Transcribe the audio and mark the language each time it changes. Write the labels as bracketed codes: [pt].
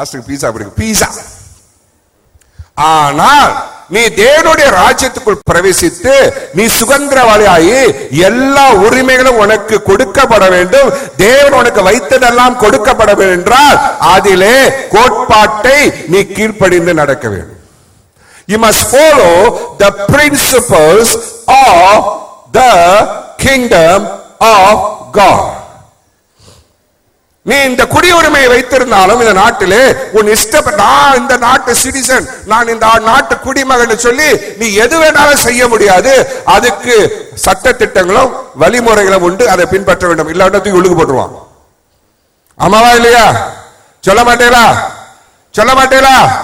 [ta] Pizza பிடிக்கும், pizza. ஆனால் நீ தேவனுடைய ராஜ்யத்துக்குள் பிரவேசித்து நீ சுதந்திரவாளியாகி எல்லா உரிமைகளும் உனக்கு கொடுக்கப்பட வேண்டும். தேவன் உனக்கு வைத்ததெல்லாம் கொடுக்கப்பட வேண்டும் என்றால் அதிலே கோட்பாட்டை நீ கீழ்ப்படிந்து நடக்க வேண்டும். [en] You must follow the principles of the kingdom of God. [ta] நீ இந்த குடியுரிமையை வைத்திருந்தாலும் இந்த நாட்டிலே உன் இஷ்டப்பட்ட நான் இந்த நாட்டு சிட்டிசன், நான் இந்த நாட்டு குடிமகன் சொல்லி நீ எது வேணாலும் செய்ய முடியாது. அதுக்கு சட்ட திட்டங்களும் வழிமுறைகளும் உண்டு, அதை பின்பற்ற வேண்டும். இல்லாட்டா தூக்கி உள்ளுக்கு போட்டுருவான். ஆமாவா இல்லையா? சொல்ல மாட்டேலா? சொல்ல மாட்டேலா?